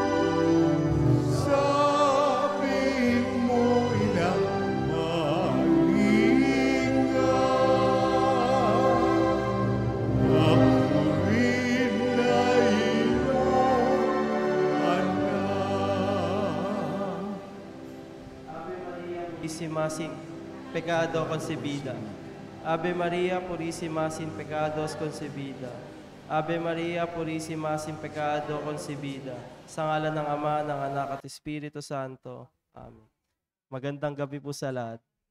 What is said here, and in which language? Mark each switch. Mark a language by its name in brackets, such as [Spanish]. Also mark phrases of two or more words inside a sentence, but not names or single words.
[Filipino] Sabihin mo inang malinga, ako rin ay iyong anak. [Spanish] Ave Maria Purísima sin pecado concebida. Ave Maria Purísima sin pecados concebida. Ave Maria Purísima sin pecado concebida. [Filipino] Sa ngalan ng Ama, ng Anak at Espiritu Santo. Amen. Magandang gabi po sa lahat.